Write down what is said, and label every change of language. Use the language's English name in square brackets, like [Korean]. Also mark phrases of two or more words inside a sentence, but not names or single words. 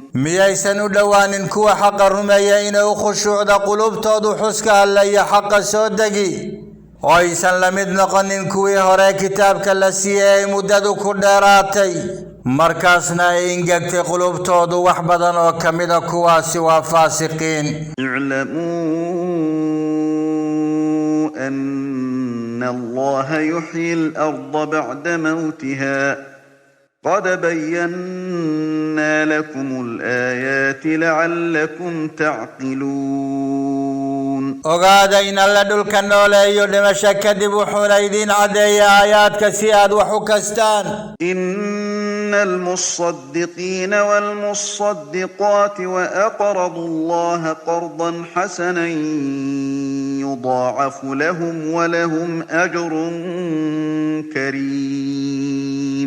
[Somali] miyaysan u dhowaanin kuwa xaqa rumeeya inay u khushuucda qulubtoodu xuska alla iyo xaqa soo degi oo aysan la mid noqonin kuwii hore kitaabka la siiyey ay muddadu ku dheeraatay markaasna ay ingegtay qulubtoodu wax badan oo ka mida kuwaasi waa faasiqiin [Arabic] اعلموا أن الله يحيي الأرض بعد موتها قد بينا لكم الآيات لعلكم تعقلون [Somali] ogaada in alla dhulka nooleeyo dhimasho kadib wuxuuna idin caddeeya aayaadka si aad wax u kastaan [Arabic] إن المصدقين والمصدقات وأقرضوا الله قرضا حسنا يضاعف لهم ولهم أجر كريم